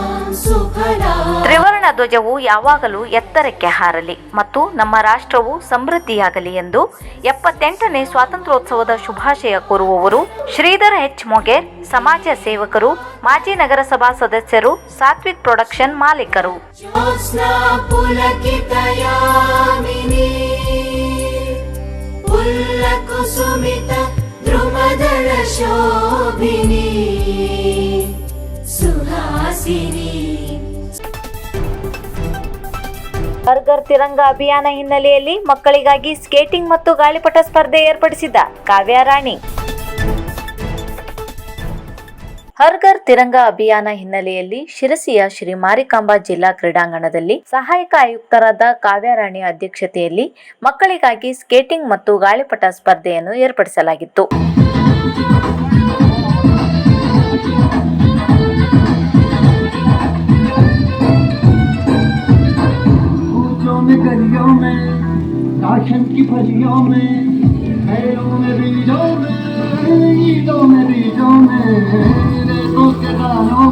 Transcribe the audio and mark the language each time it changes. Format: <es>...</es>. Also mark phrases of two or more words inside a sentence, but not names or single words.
<kn>ತ್ರಿವರ್ಣ ತ್ರಿವರ್ಣ ಧ್ವಜವು ಯಾವಾಗಲೂ ಎತ್ತರಕ್ಕೆ ಹಾರಲಿ ಮತ್ತು ನಮ್ಮ ರಾಷ್ಟ್ರವು ಸಮೃದ್ಧಿಯಾಗಲಿ ಎಂದು 78ನೇ ಸ್ವಾತಂತ್ರ್ಯೋತ್ಸವದ ಶುಭಾಶಯ ಕೋರುವವರು ಶ್ರೀಧರ್ ಎಚ್ ಮೊಗೇರ್, ಸಮಾಜ ಸೇವಕರು, ಮಾಜಿ ನಗರಸಭಾ ಸದಸ್ಯರು, ಸಾತ್ವಿಕ್ ಪ್ರೊಡಕ್ಷನ್ ಮಾಲೀಕರು.</kn> <sa>ज्योत्स्ना पुलकितयामिनी पुल्लकुसुमित द्रुमदल शोभिनी सुहासिनी.</sa> <kn>ಹರ್ ಘರ್ ತಿರಂಗ ಅಭಿಯಾನ ಹಿನ್ನೆಲೆಯಲ್ಲಿ ಮಕ್ಕಳಿಗಾಗಿ ಸ್ಕೇಟಿಂಗ್ ಮತ್ತು ಗಾಳಿಪಟ ಸ್ಪರ್ಧೆ ಏರ್ಪಡಿಸಿದ ಕಾವ್ಯ ರಾಣಿ. ಹರ್ ಘರ್ ತಿರಂಗ ಅಭಿಯಾನ ಹಿನ್ನೆಲೆಯಲ್ಲಿ ಶಿರಸಿಯ ಶ್ರೀ ಮಾರಿಕಾಂಬಾ ಜಿಲ್ಲಾ ಕ್ರೀಡಾಂಗಣದಲ್ಲಿ ಸಹಾಯಕ ಆಯುಕ್ತರಾದ ಕಾವ್ಯ ರಾಣಿ ಅಧ್ಯಕ್ಷತೆಯಲ್ಲಿ ಮಕ್ಕಳಿಗಾಗಿ ಸ್ಕೇಟಿಂಗ್ ಮತ್ತು ಗಾಳಿಪಟ ಸ್ಪರ್ಧೆಯನ್ನು ಏರ್ಪಡಿಸಲಾಗಿತ್ತು.</kn> <hi>गलियों में, राशन की फलियों में, खैरों में बीजों में, ईदों में बीजों में, रेतों के दानों</hi>